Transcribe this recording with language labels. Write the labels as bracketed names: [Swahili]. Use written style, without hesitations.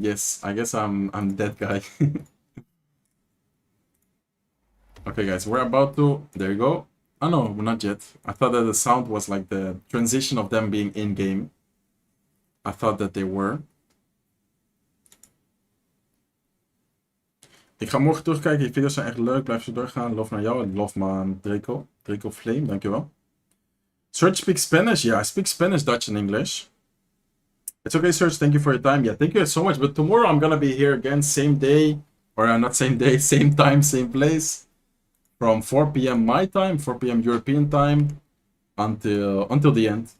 [English] Yes, I guess I'm that guy. Okay, guys, we're about to... There you go. Oh, no, not yet. I thought that the sound was like the transition of them being in-game. I thought that they were. [Dutch] Ik ga morgen terugkijken. Die video's zijn echt leuk. Blijf zo doorgaan. Love naar jou en love man Draco. [English] Draco Flame, dankjewel. Serge speaks Spanish? Yeah, I speak Spanish, Dutch, and English. It's okay, Serge. Thank you for your time. Yeah, thank you so much. But tomorrow I'm gonna be here again, same day. Or not same day, same time, same place. From 4 p.m. my time, 4 p.m. European time. Until the end.